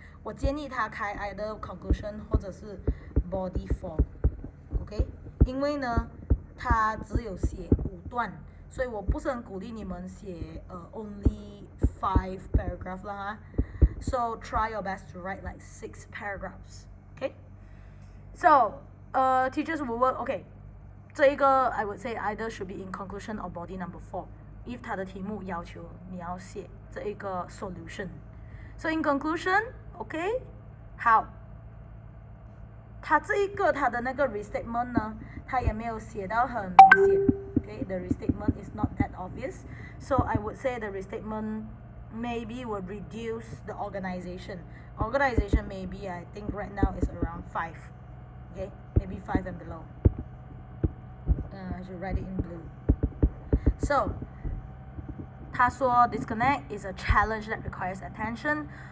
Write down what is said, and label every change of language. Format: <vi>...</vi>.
<zh>我建议他开</zh> <en>either conclusion</en> <zh>或者是</zh> <en>body form. OK?</en> <zh>因为呢，他只有写5段，所以我不是很鼓励你们写</zh> <en>only 5 paragraph</en> <zh>啦。</zh> <en>So try your best to write like 6 paragraphs. Okay? So, teachers will work. Okay.</en> <zh>这一个</zh> <en>I would say either should be in conclusion or body number 4.</en> <zh>If 他的题目要求你要写这一个 solution.</zh> <en>So in conclusion, okay?</en> <zh>好。他这一个他的那个 restatement 呢，他也没有写到很明显。</zh> <en>Okay, the restatement is not that obvious. So I would say the restatement maybe will reduce the organization. Organization maybe I think right now is around 5. Okay, maybe 5 and below. I should write it in blue. So,</en> <zh>他说</zh> <en>disconnect is a challenge that requires attention.</en>